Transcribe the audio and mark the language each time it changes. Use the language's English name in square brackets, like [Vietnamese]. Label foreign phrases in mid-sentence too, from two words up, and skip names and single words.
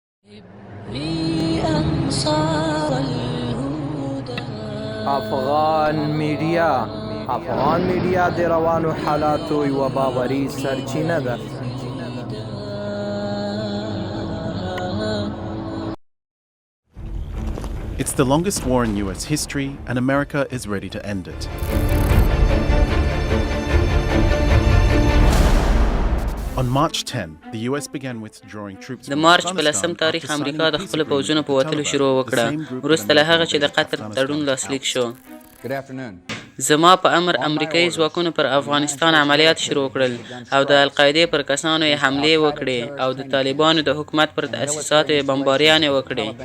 [Pashto] افغان میډیا د روانو حالاتو یوه باوري سرچینه ده. [English] It's the longest war in US history, and America is ready to end it. On March 10, the US began withdrawing troops [Pashto] د مارچ په 10 تاریخ امریکا د خپل پوځونو په وتلو شروع وکړه وروسته له هغه چې د قطر تړون لاسلیک شو. زما په امر امریکایي ځواکونو پر افغانستان عملیات شروع کړل او د القاعدې پر کسانو یې حملې وکړې او د طالبانو د حکومت پر تأسیساتو یې بمباریانې وکړې.